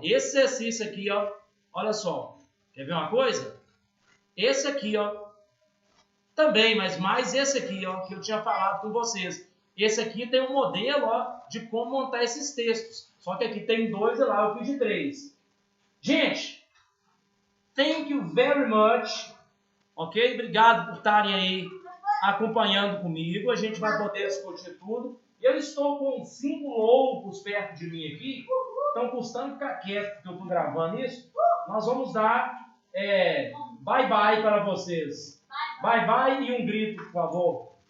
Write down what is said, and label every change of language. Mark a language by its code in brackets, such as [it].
[pt] Esse exercício aqui, ó. Olha só. Quer ver uma coisa? Esse aqui, ó. Também, mas mais esse aqui, ó, que eu tinha falado com vocês. Esse aqui tem um modelo, ó, de como montar esses textos. Só que aqui tem 2 e lá eu fiz de 3. Gente, [en] thank you very much. Ok? [pt] Obrigado por estarem aí acompanhando comigo. A gente vai poder discutir tudo. Eu estou com 5 loucos perto de mim aqui. Estão custando ficar quieto porque eu estou gravando isso. Nós vamos dar bye bye para vocês. Bye bye e um grito, por favor.